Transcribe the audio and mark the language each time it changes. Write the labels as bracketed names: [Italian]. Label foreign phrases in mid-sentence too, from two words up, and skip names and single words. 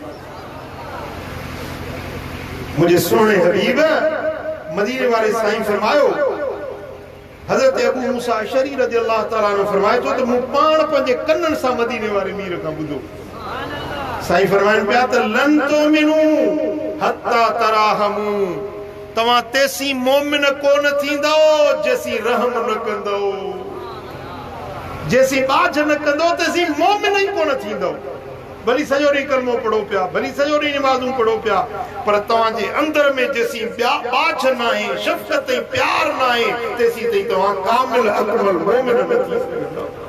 [Sindhi] मुझे सोने हबीब मदीने वाले साईं फरमायो हजरत अबू मूसा अशरी [Arabic] رضي الله تعالى [Sindhi] ने फरमायो तो मूं पाण पंहिंजे कन्ननि सां मदीने वारे मीर खां ॿुधो साईं फरमाइनि पिया त [Arabic] لن تؤمنوا حتى تراحموا [Sindhi] तव्हां तेसी मोमिन कोन थींदो जेसी रहम न कंदो जेसी बाझ न कंदो तेसी मोमिन ई कोन थींदो। भली सॼो ॾींहुं कलमो पढ़ो पिया भली सॼो ॾींहुं नमाज़ूं पढ़ो पिया पर तव्हांजे अंदर में जेसी बाझ न आहे शफ़क़त ऐं प्यार न आहे तेसी ताईं तव्हां कामिल अकमल मोमिन न थी सघंदव।